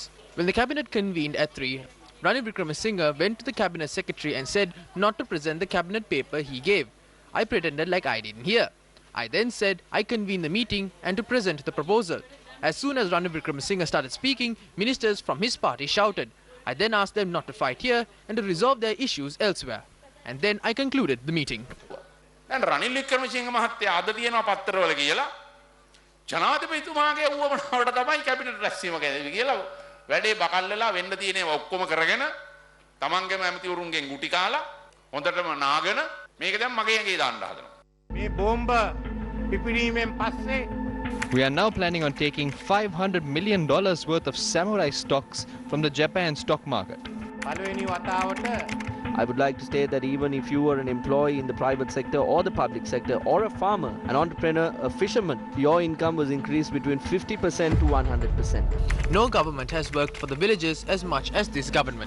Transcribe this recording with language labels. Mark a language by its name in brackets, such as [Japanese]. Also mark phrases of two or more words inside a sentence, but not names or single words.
[English] When the Cabinet convened at 3, Ranil Wickremesinghe went to the Cabinet Secretary and said not to present the Cabinet paper he gave. I pretended like I didn't hear. I then said I convened the meeting and to present the proposal. As soon as Ranil Wickremesinghe started speaking, ministers from his party shouted. I then asked them not to fight here and to resolve their issues elsewhere. And then I concluded the meeting. [Sinhala] දැන් රනිල් වික්‍රමසිංහ මහත්තයා අද තියෙනවා පත්තරවල කියලා ජනාධිපතිතුමාගේ උවමනාවට තමයි කැබිනට් රැස්වීම ගැන කියලා වැඩේ බකල් වෙලා වෙන්න තියෙන ඒවා ඔක්කොම කරගෙන තමන්ගේම ඇමතිවරුන්ගෙන් ගුටි කාලා හොඳටම නාගෙන මේක දැන් මගේ ඇඟේ දාන්න හදනවා. මේ බෝම්බ පිපිරීමෙන් පස්සේ [English] We are now planning on taking $500 million worth of samurai stocks from the Japan stock market. [Sinhala] පළවෙනි වතාවට [English] I would like to state that even if you are an employee in the private sector or the public sector or a farmer, an entrepreneur, a fisherman, your income was increased between 50% to 100%. No government has worked for the villages as much as this government.